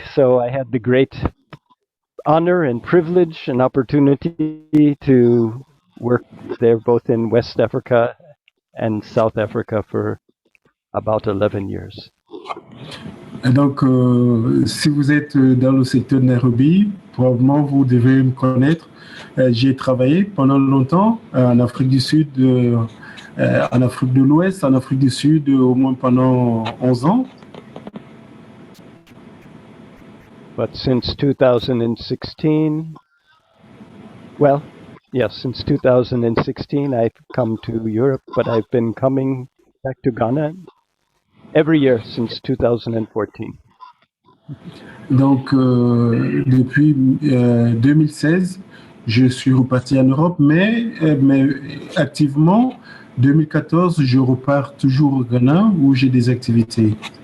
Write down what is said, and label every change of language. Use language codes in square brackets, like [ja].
[en] So I had the great honor and privilege and opportunity to work there both in West Africa and South Africa for about 11 years. [fr] Et donc, si vous êtes dans le secteur de Nairobi, probablement vous devez me connaître. J'y ai travaillé pendant longtemps en Afrique du Sud, en Afrique de l'Ouest, en Afrique du Sud, au moins pendant 11 ans. [en] But since 2016, since 2016, I've come to Europe, but I've been coming back to Ghana every year since 2014. [fr] Donc, depuis 2016, je suis reparti en Europe, mais activement, 2014, je repars toujours au Ghana où j'ai des activités.